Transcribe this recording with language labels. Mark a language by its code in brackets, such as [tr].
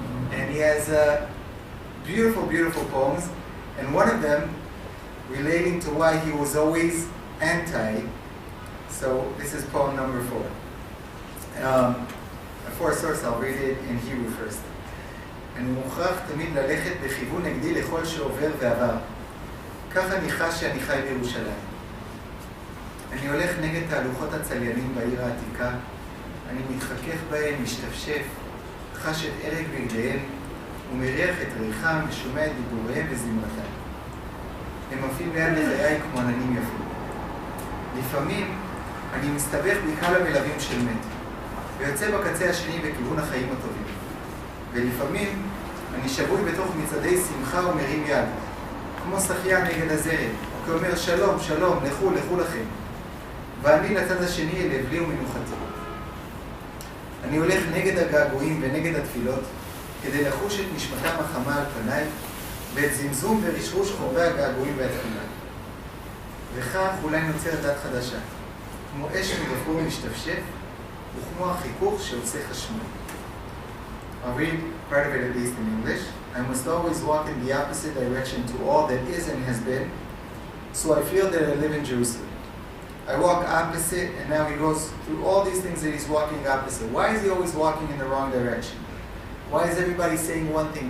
[en] And he has beautiful, beautiful poems. And one of them relating to why he was always anti. So this is poem number 4. For source, I'll read it in Hebrew first. [he] אני מוכרח תמיד ללכת בכיוון נגדי לכל שעובר ועבר. כך אני חש שאני חי בירושלים. אני הולך נגד תהלוכות הצליינים בעיר העתיקה. אני מתחכך בהם, משתפשף, חש את ערג בגדיהם, ומריח את ריחם ושומע את דיבוריהם וזמרתם. הם מופיעים ליד לחיי כמו עננים יפים. לפעמים אני מסתבך בקהל המלווים של מת, ויוצא בקצה השני בכיוון החיים הטובים. ולפעמים אני שבוי בתוך מצעדי שמחה ומרים יד, כמו שחיין נגד הזרם, כאומר שלום, שלום, לכו, לכו לכם. ואני לצד השני לבלי ומנוחתי. אני הולך נגד הגעגועים ונגד התפילות, כדי לחוש את נשמתם החמה על פניי, ואת זמזום ורשרוש חורבי הגעגועים והתפילה. וכך אולי נוצרת דת חדשה, כמו אש מגפרור משתפשף, וכמו החיכוך שעושה חשמל. [en] I'll read part of it at least in English. I must always walk in the opposite direction to all that is and has been, so I feel that I live in Jerusalem. I walk opposite, and now he goes through all these things that he's walking opposite. Why is he always walking in the wrong direction? Why is everybody saying one thing?